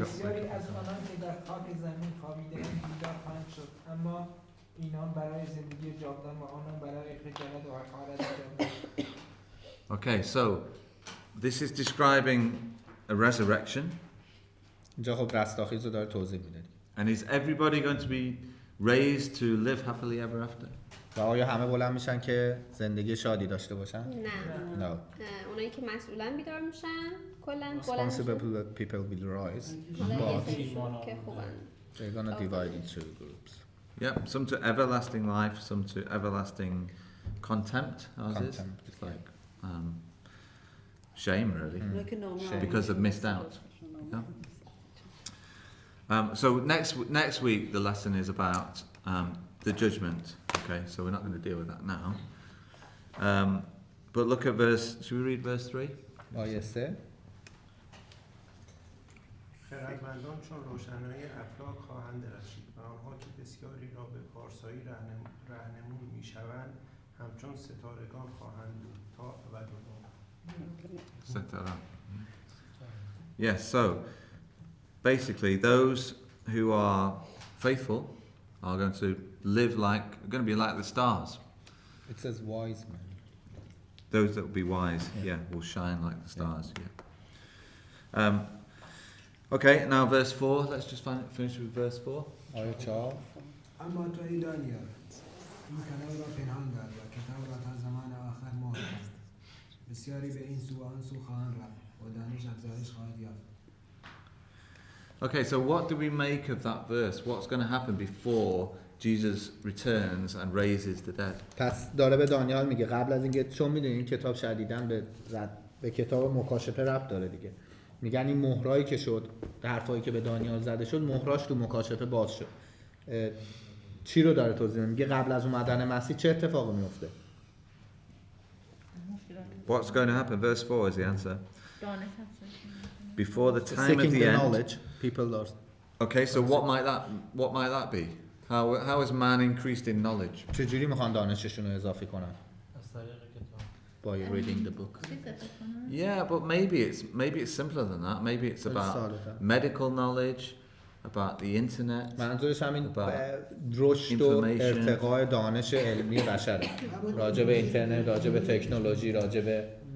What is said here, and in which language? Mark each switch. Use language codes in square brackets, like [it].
[fa] بسیاری از آنان که در خاک زمین خوابیده‌اند بیدار خواهند شد، اما اینان برای زندگی جاودان و آنان برای خجالت و حقارت جاودان. [en] Okay, so this is describing a resurrection. [fa] اینجا خب رستاخیز رو داره توضیح میده. [en] And is everybody going to be raised to live happily ever after? [fa] و آیا همه بلند میشن که زندگی شادی داشته باشن؟ نه. [en] No. [fa] اونایی که مسئولن بیدار میشن کلا [en] Responsible people will rise, but [fa] که خوبن. [en] they're gonna divide into groups. Yep, some to everlasting life, some to everlasting contempt. How's this? Contempt. It's like shame, really, [fa] اونا که نامرد. [en] Shame. because they've missed out. Yeah. So next week the lesson is about the judgment. Okay, so we're not going to deal with that now. But look at verse. Should we read verse 3? [fa] آیه 3 خردمندان چون روشنایی افلاک خواهند درخشید و آنها که بسیاری را به پارسایی راهنمون میشوند همچون ستارگان خواهند بود تا ابدالآباد. [en] Set that up. Yes. So basically, those who are faithful are going to going to be like the stars. It says wise men. Those that will be wise, will shine like the stars. Okay, now verse 4. Let's just finish with verse 4. [fa] آیه 4 اما تو ای دانیال این کلام را پنهان دار و کتاب را تا زمان آخر مهر بست. بسیاری به این سو و آن سو خواهند رفت و دانش افزایش خواهد یافت. [en] Okay, so what do we make of that verse? What's going to happen before Jesus returns and raises the dead? [fa] پس داره به دانیال میگه قبل از اینکه چون میدونی این کتاب شدیداً به کتاب مکاشفه ربط داره دیگه. میگن این مهرایی که شد، حرفایی که به دانیال زده شد، مهراش تو مکاشفه باز شد. چی رو داره توضیح میده؟ میگه قبل از اومدن مسیح چه اتفاقی میفته؟ [en] What's going to happen? Verse 4 is the answer. Before the time Seeking of the the end. knowledge, people lost. Okay, so what might that be? How is man increased in knowledge? چجوری میخوان دانششون رو اضافه کنن؟ [fa] از طریق کتاب. [en] By reading the book. Yeah, but maybe it's simpler than that. Maybe it's about medical knowledge, about the internet. [fa] منظورش همین رشد و ارتقاء دانش علمی بشره. راجع به اینترنت، راجع به تکنولوژی، راجع به